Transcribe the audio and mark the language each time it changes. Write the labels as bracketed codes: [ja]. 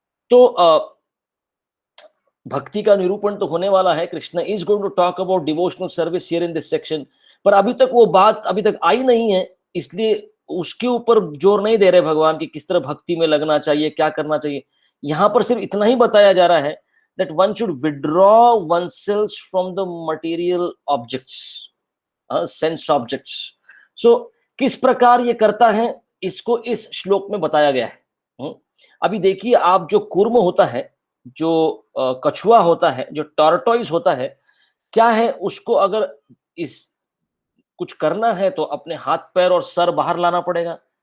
[hi] तो भक्ति का निरूपण तो होने वाला है। [en] Krishna is going to talk about devotional service here in this section, [hi] पर अभी तक वो बात अभी तक आई नहीं है, इसलिए उसके ऊपर जोर नहीं दे रहे भगवान कि किस तरह भक्ति में लगना चाहिए, क्या करना चाहिए। यहां पर सिर्फ इतना ही बताया जा रहा है [en] that one should withdraw oneself from the material objects, sense objects. [hi] So किस प्रकार ये करता है, इसको इस श्लोक में बताया गया है। अभी देखिए, आप जो कूर्म होता है, जो कछुआ होता है, जो टॉर्टोइस होता है, क्या है, उसको अगर इस कुछ करना है तो अपने हाथ पैर और सर बाहर लाना पड़ेगा।